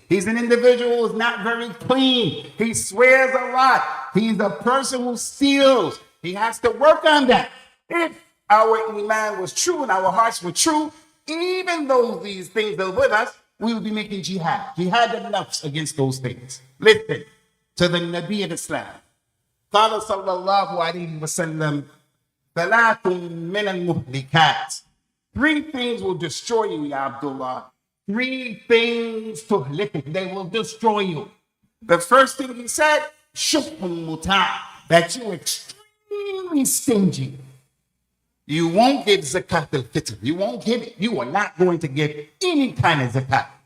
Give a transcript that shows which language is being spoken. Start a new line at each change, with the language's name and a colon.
English: He's an individual who's not very clean. He swears a lot. He's a person who steals. He has to work on that. If our iman was true and our hearts were true, even though these things are with us, we would be making jihad. Jihad and nafs against those things. Listen to the Nabi of Islam.
Arabic: قال صلى الله عليه وسلم ثلاث من المهلكات.
English: Three things will destroy you, Ya Abdullah. Three things they will destroy you. The first thing he said,
Arabic: shukun muta,
English: that you're extremely stingy. You won't give zakat al-fitr. You won't give it. You are not going to give any kind of zakat.